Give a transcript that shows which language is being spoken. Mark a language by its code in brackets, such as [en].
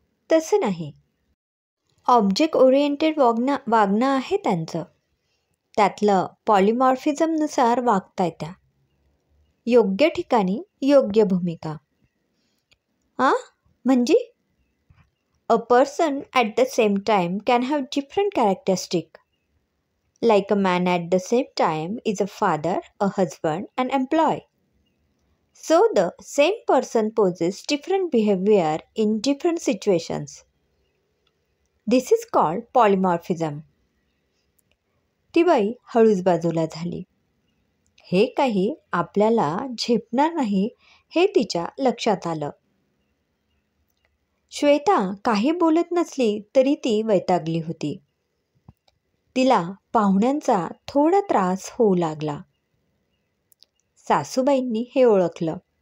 [mr] तसं नाही, object oriented वागणं आहे त्यांचं. त्यातलं पॉलिमॉर्फिझमनुसार वागताय त्या. योग्य ठिकाणी योग्य भूमिका. [en] म्हणजे a person at the same time can have different characteristic. Like a man at the same time is a father, a husband, an employee. So the same person poses different behavior in different situations. This is called polymorphism. [mr] ती बाई हळूच बाजूला झाली. हे काही आपल्याला झेपणार नाही हे तिच्या लक्षात आलं. श्वेता काही बोलत नसली तरी ती वैतागली होती. तिला पाहुण्यांचा थोडा त्रास होऊ लागला. सासूबाईंनी हे ओळखलं.